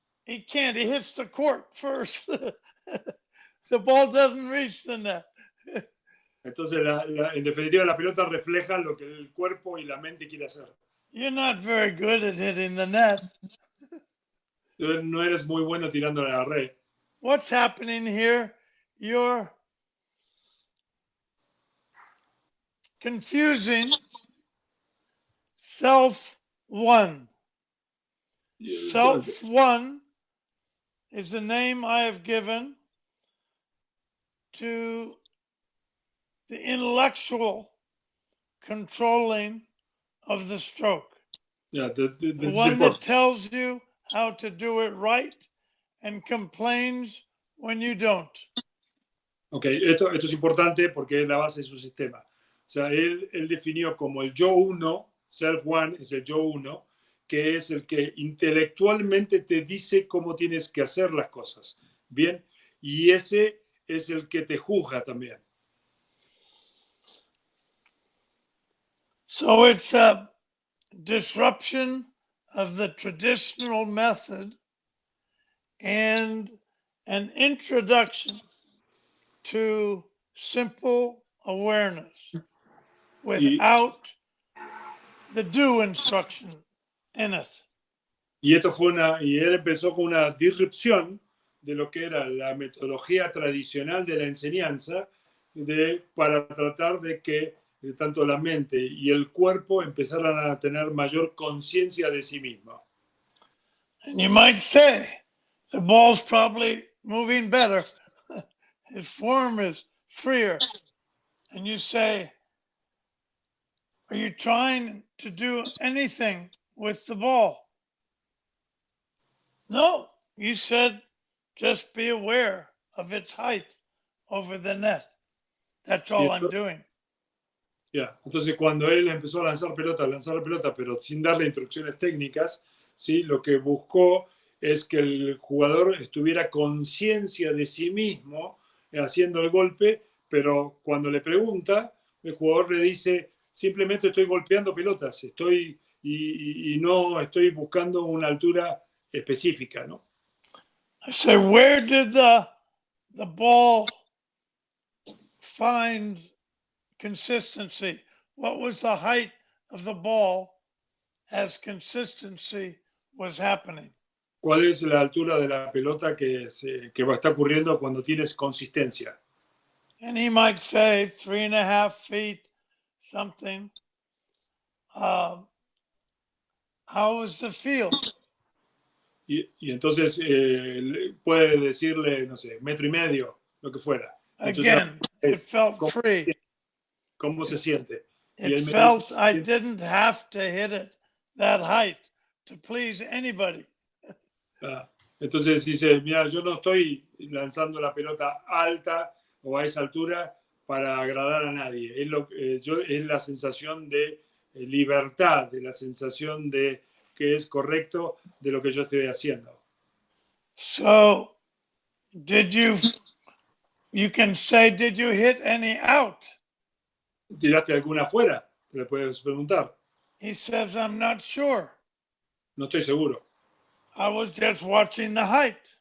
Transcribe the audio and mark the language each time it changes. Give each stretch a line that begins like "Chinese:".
English: He can't. He hits the court first. The ball doesn't reach the net.
Spanish: Entonces, en definitiva, la pelota refleja lo que el cuerpo y la mente quiere hacer.
English: You're not very good at hitting the net.
Spanish: No eres muy bueno tirando a la red.
English: What's happening here? You're confusing self-one. Self-one is the name I have given to the intellectual controlling of the stroke. The one that tells you how to do it right and complains when you don't.
Spanish: Ok, esto es importante porque es la base de su sistema. O sea, él definió como el yo uno, self one es el yo uno, que es el que intelectualmente te dice cómo tienes que hacer las cosas. Bien, y ese es el que te juzga también.
English: So it's a disruption of the traditional method and an introduction to simple awareness without the do instruction in it.
Spanish: Y él empezó con una disrupción de lo que era la metodología tradicional de la enseñanza para tratar de que tanto la mente y el cuerpo empezaran a tener mayor conciencia de sí mismo.
English: And you might say, the ball's probably moving better. His form is freer. And you say, are you trying to do anything with the ball? No, you said just be aware of its height over the net. That's all I'm doing.
Spanish: Entonces, cuando él empezó a lanzar la pelota, pero sin darle instrucciones técnicas, ¿sí? Lo que buscó es que el jugador estuviera conciencia de sí mismo haciendo el golpe, pero cuando le pregunta, el jugador le dice, simplemente estoy golpeando pelotas, y no estoy buscando una altura específica, ¿no?
English: I say, where did the ball find consistency? What was the height of the ball as consistency was happening?
Spanish: ¿Cuál es la altura de la pelota que está ocurriendo cuando tienes consistencia?
English: And he might say 3.5 feet, something. How was the field?
Spanish: Y entonces puede decirle, no sé, 1.5 metros, lo que fuera. Entonces,
English: Again, it felt free.
Spanish: ¿Cómo se siente?
English: It felt I didn't have to hit it that height to please anybody.
Spanish: Entonces dice, mira, yo no estoy lanzando la pelota alta o a esa altura para agradar a nadie. Es la sensación de libertad, de la sensación de que es correcto de lo que yo estoy haciendo.
English: So, you can say, did you hit any out?
Spanish: ¿Tiraste alguna afuera? Le puedes preguntar.
English: He says, I'm not sure.
Spanish: No estoy seguro.
English: I was just watching the height.